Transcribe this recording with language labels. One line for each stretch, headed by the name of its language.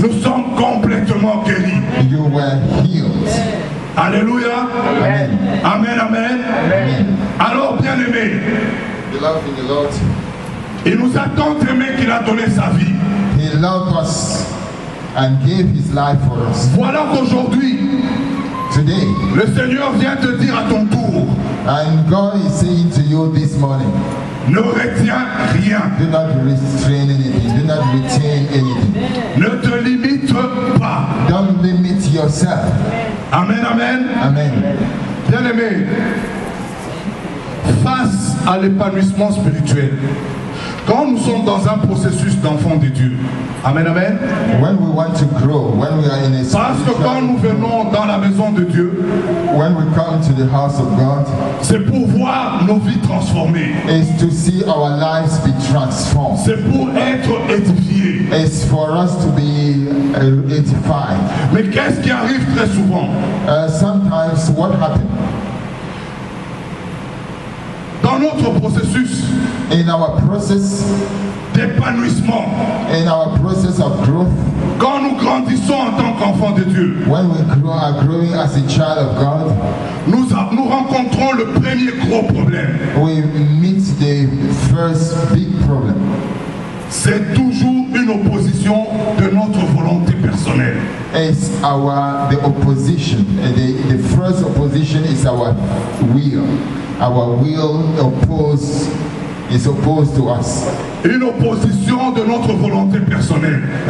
French: nous sommes complètement guéris.
English: you were healed. Alléluia. Amen. Amen, amen. Amen.
French: Alors, bien-aimé,
English: Beloved in the Lord,
French: il nous a tant aimé qu'il a donné sa vie.
English: he loved us and gave his life for us.
French: Voilà qu'aujourd'hui,
English: Today,
French: le Seigneur vient te dire à ton tour,
English: and God is saying to you this morning,
French: ne retiens rien.
English: do not restrain anything, do not retain anything.
French: Ne te limite pas.
English: Don't limit yourself. Amen, amen. Amen.
French: Bien-aimé, face à l'épanouissement spirituel, quand nous sommes dans un processus d'enfant de Dieu, amen, amen.
English: When we want to grow, when we are in a
French: Parce que quand nous
English: spiritual,
French: venons dans la maison de Dieu,
English: when we come to the house of God,
French: c'est pour voir nos vies transformées.
English: is to see our lives be transformed.
French: C'est pour être édifiés.
English: It's for us to be edified.
French: Mais qu'est-ce qui arrive très souvent?
English: Sometimes what happens
French: Dans notre processus
English: in our process,
French: d'épanouissement,
English: in our process of growth,
French: quand nous grandissons en tant qu'enfants de Dieu,
English: when we are growing as a child of God,
French: nous rencontrons le premier gros problème.
English: we meet the first big problem.
French: C'est toujours une opposition de notre volonté personnelle.
English: It's the opposition. The first opposition is our will. Our will is opposed to us.
French: Une opposition de notre volonté personnelle.